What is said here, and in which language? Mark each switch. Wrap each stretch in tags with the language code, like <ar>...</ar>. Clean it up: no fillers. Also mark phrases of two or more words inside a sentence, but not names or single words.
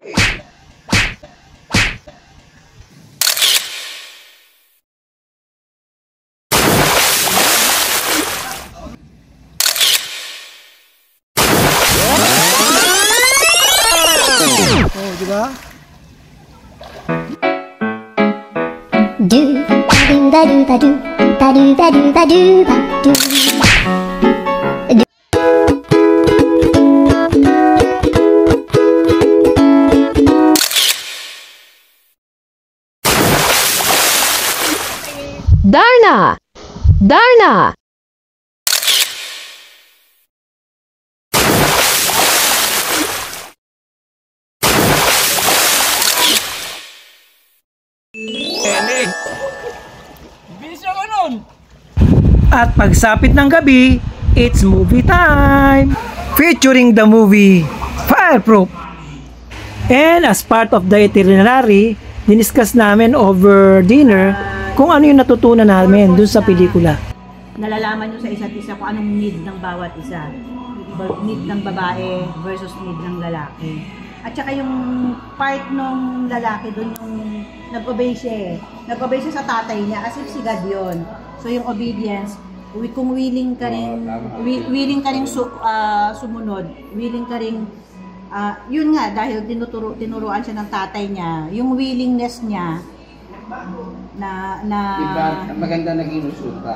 <tl>Oh, diba? Do ba do ba do ba do ba do ba do ba do. Darna! Darna! At pagsapit ng gabi,</tl> <en>it's movie time! Featuring the movie Fireproof! And as part of the itinerary,</en> <tl>diniscuss namin</tl> <en>over dinner</en> <tl>kung ano yung natutunan namin dun sa pelikula. Nalalaman nyo sa isa't isa kung anong need ng bawat isa. Need ng babae versus need ng lalaki. At saka yung part ng lalaki doon yung nag-obey siya eh. Nag-obey siya sa tatay niya</tl> <en>as if</en> <tl>si God yun. So yung obedience, kung willing ka rin sumunod, willing ka rin, yun nga, dahil tinuruan siya ng tatay niya, yung willingness niya Diba, maganda naging resulta.</tl>